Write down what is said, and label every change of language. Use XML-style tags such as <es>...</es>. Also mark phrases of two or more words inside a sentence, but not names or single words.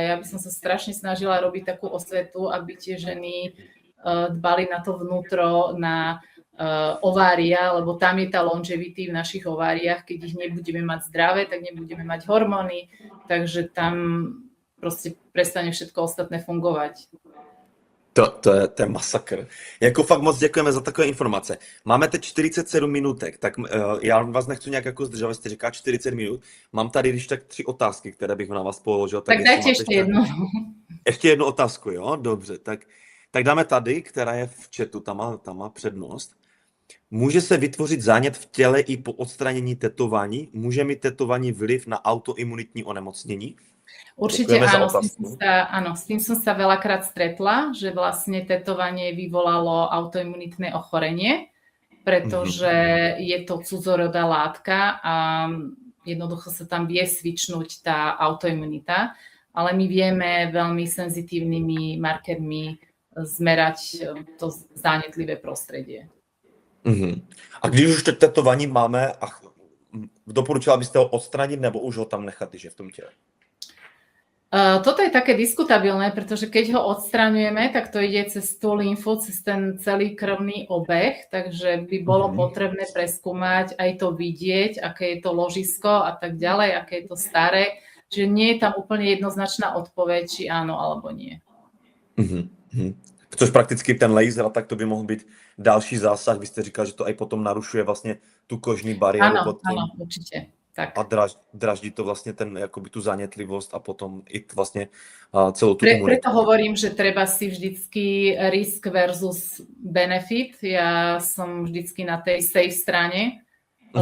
<sk>Ja by som sa strašne snažila robiť takú osvetu, aby tie ženy dbali na to vnútro, na ovária, lebo tam je tá longevity v našich ováriách. Keď ich nebudeme mať zdravé, tak nebudeme mať hormóny, takže tam proste prestane všetko ostatné fungovať.</sk> <cs>To je masakr. Jako fakt moc děkujeme za takové informace. Máme teď 47 minutek, tak já vás nechci nějak jako zdržovat, jste říká 40 minut. Mám tady když tak 3 otázky, které bych na vás položil. Tak dajte ještě jednu. Ještě jednu otázku, jo? Dobře, tak dáme tady, která je v chatu, tam má přednost. Může se vytvořit zánět v těle i po odstranění tetování? Může mít tetování vliv na autoimunitní onemocnění?</cs> <sk>Určite áno, s tým som sa veľakrát stretla, že vlastne tetovanie vyvolalo autoimunitné ochorenie, pretože je to cudzorodá látka a jednoducho sa tam vie svičnúť tá autoimunita, ale my vieme veľmi senzitívnymi markermi zmerať to zánětlivé prostredie.</sk> <cs>A když už to tetování máme, doporučila byste ho odstranit nebo už ho tam nechat, že v tom těle?</cs> <sk>Toto je také diskutabilné, pretože keď ho odstraňujeme, tak to ide cez tú lymfu, cez ten celý krvný obeh, takže by bolo potrebné preskúmať, aj to vidieť, aké je to ložisko a tak ďalej, aké je to staré. Čiže nie je tam úplne jednoznačná odpoveď, či áno alebo nie.</sk> <cs>Což prakticky ten laser, tak to by mohl být další zásah. Vy jste říkal, že to aj potom narušuje vlastně tu kožní bariéru.</cs> <sk>Áno, určite. Tak. A draždí to vlastne jakoby tú zanetlivosť a potom i vlastne celú tú imunitu. Preto hovorím, že treba si vždycky</sk> <en>risk versus benefit.</en> <sk>Ja som vždycky na tej safe strane ľudí.</sk>